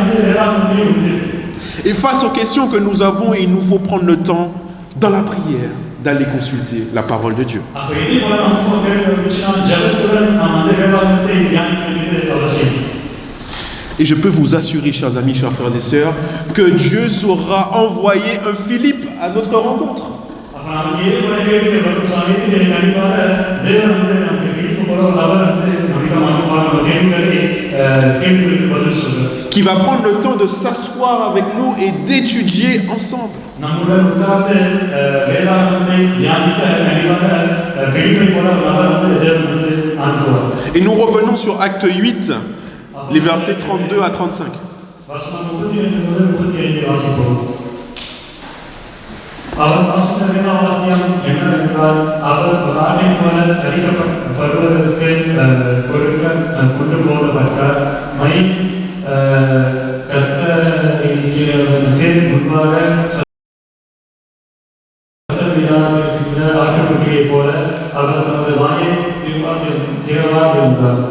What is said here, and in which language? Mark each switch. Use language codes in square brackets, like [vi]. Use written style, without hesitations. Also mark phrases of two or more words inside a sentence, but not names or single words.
[fr] Et face aux questions que nous avons, il nous faut prendre le temps dans la prière d'aller consulter la parole de Dieu. [ta] அப்ப இதே போல நமக்கு கேள்வி ஜபத்துடன் நாம் அந்த வேதாகமத்தை தியானிக்க வேண்டியது அவசியம். [fr] Et je peux vous assurer, chers amis, chers frères et sœurs, que Dieu saura envoyer un Philippe à notre rencontre. [ta] அப்ப நமக்கு இதே போல கேள்வி வரும் சமயத்தில் கண்டிப்பாக தேவன் வந்து நமக்கு பிடிப்பு போல ஒரு நபர் வந்து நமக்கு நம்ம கேள்விகளுக்கு பதில் சொல்றார். [fr] Qui va prendre le temps de s'asseoir avec nous et d'étudier ensemble. [ta] நம்முடன் உட்கார்ந்து வேதாகமத்தை தியானிக்க கண்டிப்பாக பிடிப்பை போல ஒரு நபர் வந்து தேவன் வந்து அனுப்புவார். [fr] Et nous revenons sur Acte 8, les versets 32 à 35. [ta] வசனம் 32 முதல் 35 வாசிப்போம். அவர் வாசித்த வேதாவாக்கியம் என்னவென்றால், அவர் ராணி போல அறிக்கப்படுவதற்கு கொண்டு போகப்பட்டார். கர்த்தருக்கு முன்பாக சத்தமிடாத ஆட்டுக்குட்டியை போல அவர் தமது வாயை திறவாதிருந்தார்.